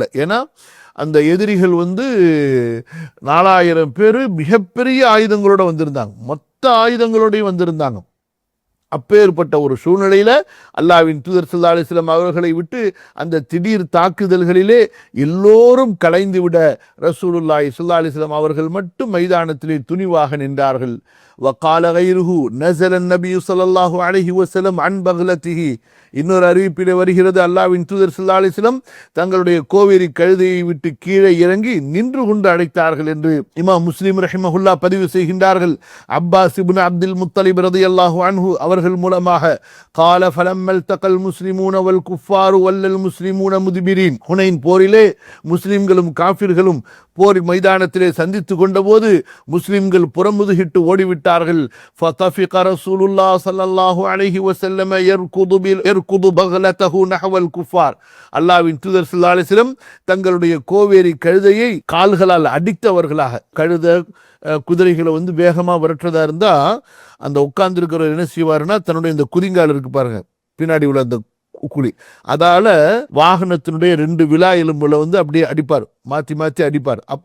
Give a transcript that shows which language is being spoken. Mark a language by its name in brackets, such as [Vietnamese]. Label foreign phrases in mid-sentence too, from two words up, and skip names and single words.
[Tamil] ஏன்னா அந்த எதிரிகள் 4000 பேர் மிகப்பெரிய ஆயுதங்களோட வந்திருந்தாங்க, மொத்த ஆயுதங்களோடையும் வந்திருந்தாங்க. அப்பேற்பட்ட ஒரு சூழ்நிலையில அல்லாஹ்வின் தூதர் [Arabic] صلى الله عليه وسلم [Tamil] அவர்களை விட்டு அந்த திடீர் தாக்குதல்களிலே எல்லோரும் கலைந்து விட [Arabic] رسول الله صلى الله عليه وسلم [Tamil] அவர்கள் மட்டும் மைதானத்திலே துணிவாக நின்றார்கள். [Arabic] وقال غيره نزل النبي صلى الله عليه وسلم عن بغلته, [Tamil] இன்னொரு அறிவிப்பிலே வருகிறது, அல்லாஹ்வின் தூதர் [Arabic] صلى الله عليه وسلم [Tamil] தங்களுடைய கோவேரி கழுதையை விட்டு கீழே இறங்கி நின்று கொண்டு அழைத்தார்கள் என்று இமாம் முஸ்லிம் ரஹிமஹுல்லா பதிவு செய்கின்றார்கள். அப்பாஸ் இப்னு அப்துல் முத்தலிப் [Arabic] رضي الله عنه [Tamil] அவர்கள் மூலமாக, [Arabic] قال فلما التقى المسلمون والكفار ولى المسلمون مدبرين, [Tamil] ஹுனைன் போரிலே முஸ்லிம்களும் காஃபிர்களும் போர் மைதானத்திலே சந்தித்து கொண்டபோது முஸ்லிம்கள் புறமுதுகிட்டு ஓடிவிட்டார்கள். [Arabic] فطفق رسول الله صلى الله عليه وسلم يركض بغلته نحو الكفار, [Tamil] அல்லாஹ்வின் தூதர் [Arabic] صلى الله عليه وسلم [Tamil] தங்களுடைய கோவேரி கழுதையை கால்களால் அடித்தவர்களாக, கழுத குதிரைகளை வேகமா விரட்டுறதா இருந்தா அந்த உட்கார்ந்து இருக்கிறவர் என்ன செய்வாருன்னா, தன்னுடைய இந்த குதிங்கால் இருக்கு பாருங்க, பின்னாடி உள்ள அந்த குழி, அதால வாகனத்தினுடைய 2 விலா எலும்புல அப்படியே அடிப்பார், மாத்தி மாத்தி அடிப்பார்.